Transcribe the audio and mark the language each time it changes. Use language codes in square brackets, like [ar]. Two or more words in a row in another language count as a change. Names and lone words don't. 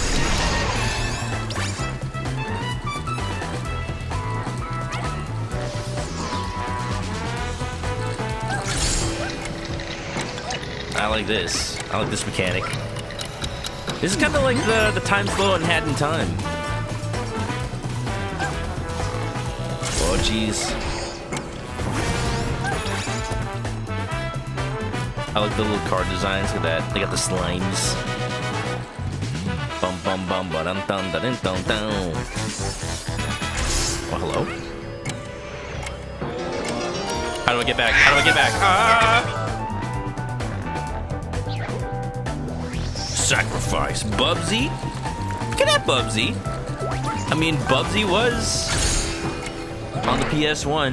[en] I like this. I like this mechanic. This is kind of like the time flow in Hat in Time. Oh, jeez. I like the little card designs. Look at that. They got the slimes. Bum bum bum ba dum dum da dum dum dum. Oh, hello. How do I get back? How do I get back? Ah! Sacrifice Bubsy? Look at that Bubsy. I mean, Bubsy was on the PS1.